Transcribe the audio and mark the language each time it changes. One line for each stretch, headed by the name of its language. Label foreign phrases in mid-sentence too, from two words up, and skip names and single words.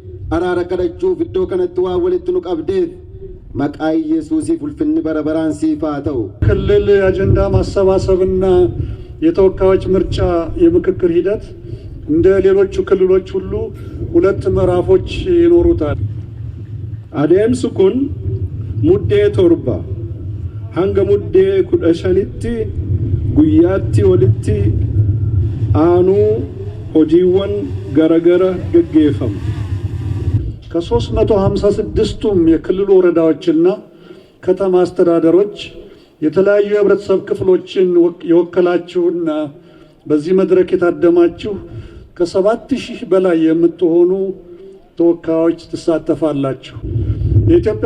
Oromo: araara kadhachuuf iddoo kanatti waa walitti nu qabdeef maqaa ኢየሱስ fulfinni barabaraan siif haa ta'u።
Amharic: ክልል አጀንዳ ማሰባሰብና የተወካዮች ምርጫ የምክክር ሂደት እንደ ሌሎቹ ክልሎች ሁሉ ሁለት ምዕራፎች ይኖሩታል።
Oromo: adeemsi kun muddee torba hanga muddee 15tti guyyaatti walitti aanuu hojiiwwan garagara geggeeffamu.
Amharic: ከ356ቱም የክልል ወረዳዎችና ከተማ አስተዳደሮች የተለያዩ የህብረተሰብ ክፍሎችን የወከላችሁና በዚህ መድረክ የታደማችሁ ከ7000 በላይ የምትሆኑ ተወካዮች ተሳተፋላችሁ። የኢትዮጵያ